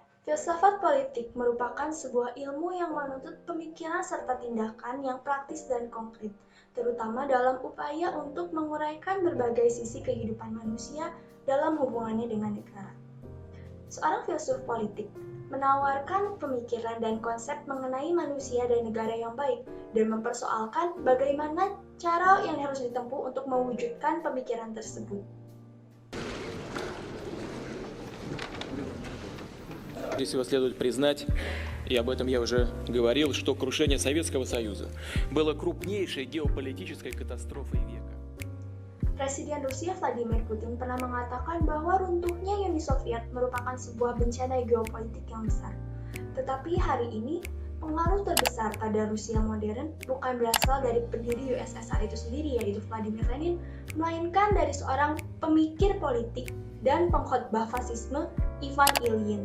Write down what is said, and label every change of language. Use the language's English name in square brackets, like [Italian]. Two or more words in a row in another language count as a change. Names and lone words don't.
[Indonesian] Filsafat politik merupakan sebuah ilmu yang menuntut pemikiran serta tindakan yang praktis dan konkret, terutama dalam upaya untuk menguraikan berbagai sisi kehidupan manusia dalam hubungannya dengan negara. Seorang filsuf politik menawarkan pemikiran dan konsep mengenai manusia dan negara yang baik dan mempersoalkan bagaimana cara yang harus ditempuh untuk mewujudkan pemikiran tersebut. [Russian] Здесь его следует признать, и об этом я уже говорил, что крушение Советского Союза было крупнейшей геополитической катастрофой века. [Indonesian] Presiden Rusia Vladimir Putin pernah mengatakan bahwa runtuhnya Uni Soviet merupakan sebuah bencana geopolitik yang besar. Tetapi hari ini, pengaruh terbesar pada Rusia modern bukan berasal dari pendiri USSR itu sendiri, yaitu Vladimir Lenin, melainkan dari seorang pemikir politik dan pengkhotbah fasisme, Ivan Ilyin.